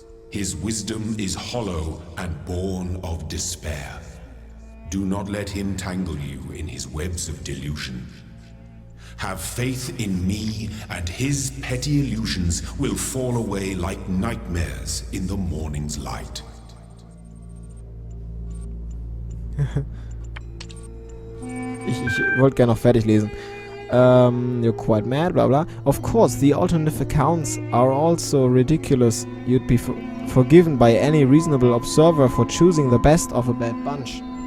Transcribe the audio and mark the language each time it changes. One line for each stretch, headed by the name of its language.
English: His wisdom is hollow and born of despair. Do not let him tangle you in his webs of delusion. Have faith in me, and his petty illusions will fall away like nightmares in the morning's light.
German: Ich wollte gerne noch fertig lesen.
English: You're quite mad, blah blah. Of course, the alternative accounts are also ridiculous. You'd be forgiven by any reasonable observer for choosing the best of a bad bunch.